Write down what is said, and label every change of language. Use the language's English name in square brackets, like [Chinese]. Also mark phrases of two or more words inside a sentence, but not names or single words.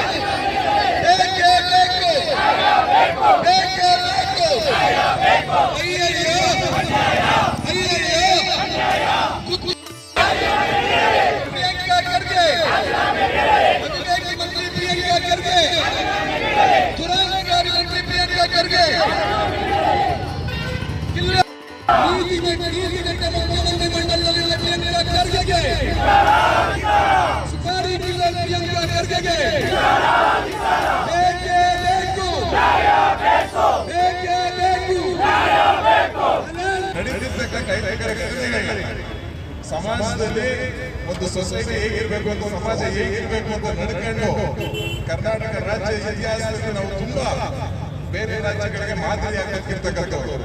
[Hindi] प्रियंका खरगे मंत्री प्रियंका खरगे दुराचारी मंत्री प्रियंका खरगे प्रियंका खरगे शिकारी किलर प्रियंका खरगे [Kannada] ಸಮಾಜದಲ್ಲಿ ಒಂದು ಸೊಸೈಟಿ ಹೇಗಿರಬೇಕು ಅಂತ, ಸಮಾಜ ಹೇಗಿರಬೇಕು ಅಂತ ನಡ್ಕೊಂಡು ಕರ್ನಾಟಕ ರಾಜ್ಯ ಇತಿಹಾಸದಲ್ಲಿ ನಾವು ತುಂಬಾ ಬೇರೆ ರಾಜ್ಯಗಳಿಗೆ ಮಾದರಿ ಆಗಬೇಕಿರ್ತಕ್ಕಂಥವ್ರು.